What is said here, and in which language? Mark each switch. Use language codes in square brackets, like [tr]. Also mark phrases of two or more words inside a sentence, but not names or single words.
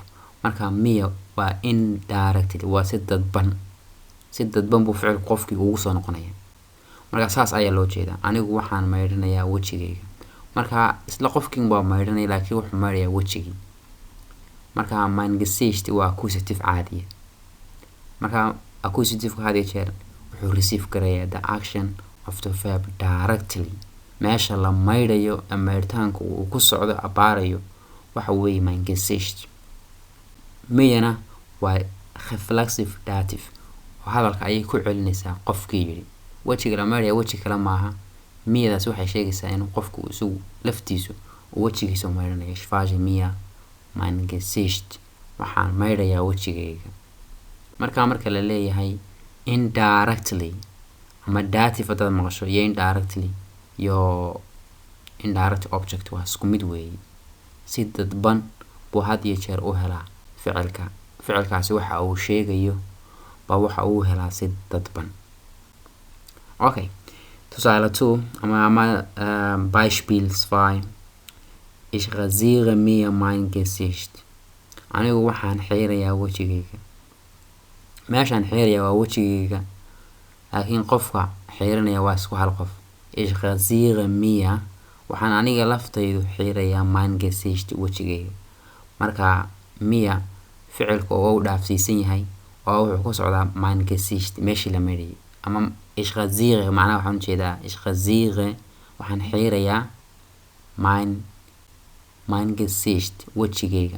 [so] marka miya waa indirectly, waa si dadban buu ficilku qofkii ugu soo noqonaya. marka saas ayaa loo jeedaa, anigu waxaan maydhanayaa wejigayga. marka isla qofkii unbaa maydhanaya laakiin wuxuu maydhayaa wejigii. marka [de] mein Gesicht [so] waa accusative caadiya. marka accusative had iyo jeer wuxuu receive gareeyaa [en] the action of the verb directly. [so] meesha la maydhayo ama maydhitaanku uu ku socdo abaarayo waxa weeye [de] mein Gesicht. [so] miyana waa [en] reflexive dative, [so] oo hadalka ayay ku celinaysaa qofkii yidhi. wejiga la maydhaya weji kale maaha, miyadaas waxay sheegaysaa inuu qofku isagu laftiisu uu wejigiisa maydhanayo. [de] ich wasche mir mein Gesicht, [so] waxaan maydhayaa wejigayga. marka la leeyahay indirectly ama dative haddaad maqasho iyo indirectly iyo [en] indirect object [so] waa isku mid weeye. si dadban buu had iyo jeer u helaa ficilkaasi waxa uu sheegayo baa waxa uu helaa si dadban. okay, tusaale 2 ama Beispiel 2. [de] ich rasiere mir mein Gesicht, [so] anigu waxaan xiirayaa wejigayga. meeshaan xiirayaa waa wejigayga, laakiin qofka xiiranaya waa isku hal qof. [de] ich rasiere mir, [so] waxaan aniga laftaydu xiirayaa [de] mein Gesicht [so] wejigayga. marka mir ficilku oo uu dhaafsiisan yahay oo wuxuu ku socdaa [de] mein Gesicht [so] meeshii la maydhayay. ama [de] ich rasiere [so] macnaha waxaan jeedaa [de] ich rasiere [so] waxaan xiirayaa [de] mein Gesicht [so] wejigayga.